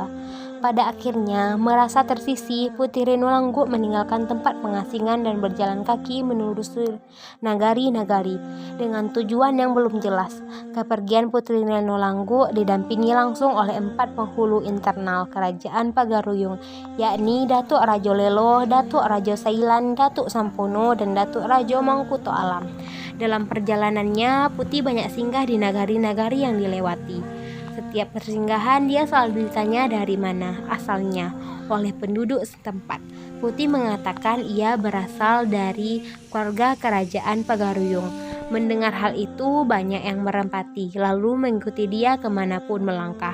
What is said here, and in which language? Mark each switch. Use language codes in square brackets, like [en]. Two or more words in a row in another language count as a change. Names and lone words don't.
[id] Pada akhirnya, merasa tersisih, Putih Renulanggu meninggalkan tempat pengasingan dan berjalan kaki menelusuri nagari-nagari dengan tujuan yang belum jelas. Kepergian Putih Renulanggu didampingi langsung oleh 4 penghulu internal Kerajaan Pagaruyung, yakni Datuk Rajo Lelo, Datuk Rajo Sailan, Datuk Sampono, dan Datuk Rajo Mangkuto Alam. Dalam perjalanannya, Putih banyak singgah di nagari-nagari yang dilewati. Setiap persinggahan dia selalu ditanya dari mana asalnya oleh penduduk setempat. Putih mengatakan ia berasal dari keluarga Kerajaan Pagaruyung. Mendengar hal itu, banyak yang merempati, lalu mengikuti dia kemanapun melangkah.